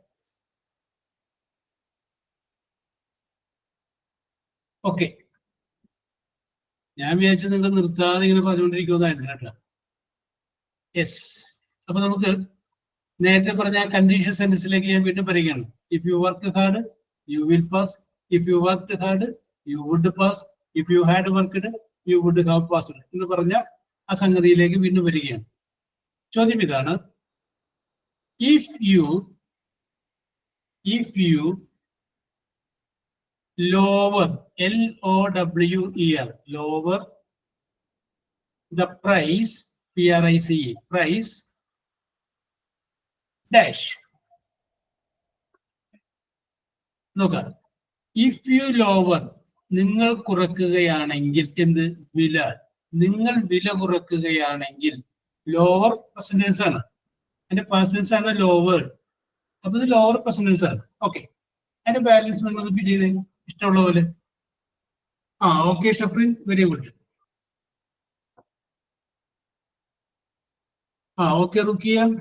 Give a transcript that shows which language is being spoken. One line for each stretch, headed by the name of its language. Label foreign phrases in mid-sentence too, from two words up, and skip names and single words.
Malayalam: ഓക്കെ, ഞാൻ വിചാരിച്ചത് നിങ്ങൾ നിർത്താതെ ഇങ്ങനെ പറഞ്ഞുകൊണ്ടിരിക്കുന്നതായിരുന്നു കേട്ടോ. യെസ്, അപ്പൊ നമുക്ക് നേരത്തെ പറഞ്ഞ
English: condition sentence
Malayalam: ഞാൻ വീണ്ടും പറയുകയാണ്.
English: If you work hard you will pass. If you work hard you would pass. If you had worked you would have passed
Malayalam: എന്ന് പറഞ്ഞ ആ സംഗതിയിലേക്ക് വീണ്ടും വരികയാണ്. ചോദ്യം ഇതാണ്,
English: if you lower, L-O-W-E-R, lower the price, P-R-I-C-E, price dash.
Malayalam: നോക്കാം,
English: if you lower,
Malayalam: നിങ്ങൾ കുറക്കുകയാണെങ്കിൽ, എന്ത്? വില. നിങ്ങൾ വില കുറക്കുകയാണെങ്കിൽ,
English: lower percentage
Malayalam: ആണ്, അതിന്റെ പെർസെന്റേജ് ആണ് ലോവർ. അപ്പൊ ഇത്
English: lower percentage
Malayalam: ആണ്. ഓക്കെ, അതിന്റെ ബാലൻസ് നിങ്ങൾ ഫിൽ ചെയ്ത് ഇഷ്ടമുള്ള പോലെ. ഓക്കെ ഷഫ്രീൻ,
English: very good.
Malayalam: ഓക്കെ റുക്കിയ.